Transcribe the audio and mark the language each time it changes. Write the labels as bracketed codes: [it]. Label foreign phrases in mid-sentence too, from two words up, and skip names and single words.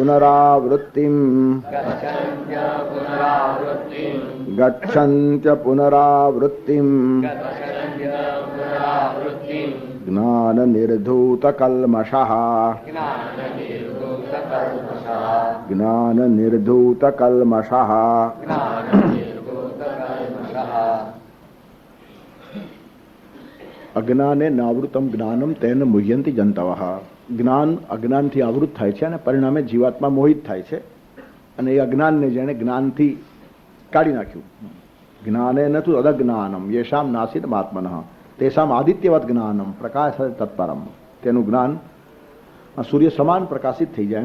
[sa] पुनरावृत्तिं ज्ञाननिर्धूतकल्मषः अज्ञाने नावृतम ज्ञानम तेन मुह्यंति जंतवः। [gu] જ્ઞાન અજ્ઞાનથી આવૃત થાય છે અને પરિણામે જીવાત્મા મોહિત થાય છે અને એ અજ્ઞાનને જેણે જ્ઞાનથી કાઢી નાખ્યું. [sa] જ્ઞાને નતું અદજ્ઞાનમ યેષામ નાસિદમ આત્મનઃ તેષામ આદિત્યવત જ્ઞાનમ પ્રકાશ તત્પરમ. [gu] તેનું જ્ઞાન સૂર્ય સમાન પ્રકાશિત થઈ જાય.